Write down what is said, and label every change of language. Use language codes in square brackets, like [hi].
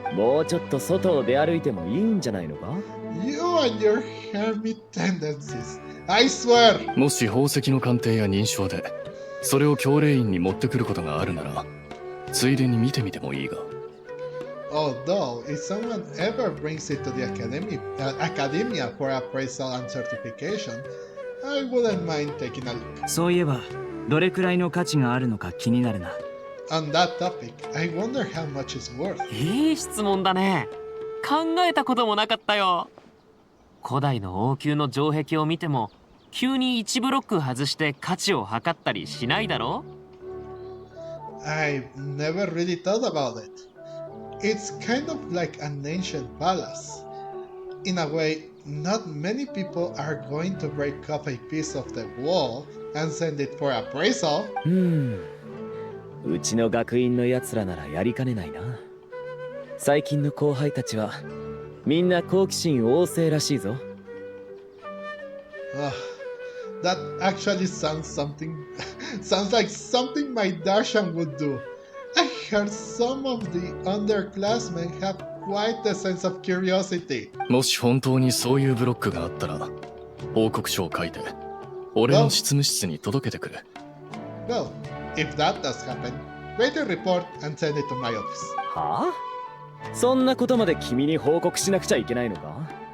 [ja] もうちょっと外を出歩いてもいいんじゃないのか？ [en] You and your hermit tendencies. I swear. [ja] もし宝石の鑑定や認証でそれを教令院に持ってくることがあるなら、ついでに見てみてもいいが。 [en] Although, if someone ever brings it to the academia for appraisal and certification, I wouldn't mind taking a look. [ja] そういえば、どれくらいの価値があるのか気になるな。 [en] On that topic, I wonder how much it's worth. [ja] いい質問だね。考えたこともなかったよ。古代の王宮の城壁を見ても、急に1ブロック外して価値を測ったりしないだろ？ [en] I've never really thought about it. It's kind of like an ancient palace. In a way, not many people are going to break up a piece of the wall and send it for appraisal. [ja] うちの学院のやつらならやりかねないな。最近の後輩たちはみんな好奇心旺盛らしいぞ。 [en] That actually sounds like something my Darshan would do. I heard some of the underclassmen have quite a sense of curiosity. [ja] もし本当にそういうブロックがあったら、報告書を書いて、俺の執務室に届けてくれ。 [en] Well, if that does happen, write a report and send it to my office. [ja] はあ？そんなことまで君に報告しなくちゃいけないのか？